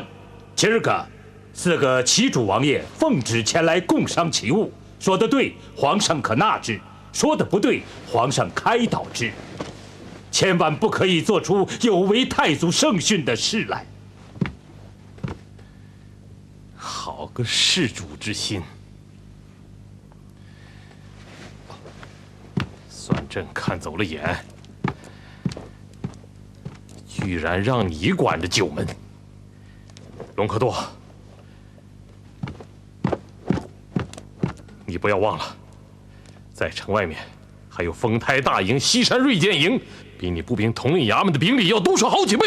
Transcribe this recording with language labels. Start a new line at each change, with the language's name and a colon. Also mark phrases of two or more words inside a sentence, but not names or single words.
Chinese: 今兒個4個旗主王爺奉旨前來共商其務，說得對，皇上可納之；說得不對，皇上開導之。千萬不可以做出有違太祖聖訓的事來。好個事主之心，算朕看走了眼，居然讓你管着9門。隆科多，你不要忘了，在城外面还有丰台大营、西山锐箭营，比你步兵統領衙門的兵力要多出好幾倍。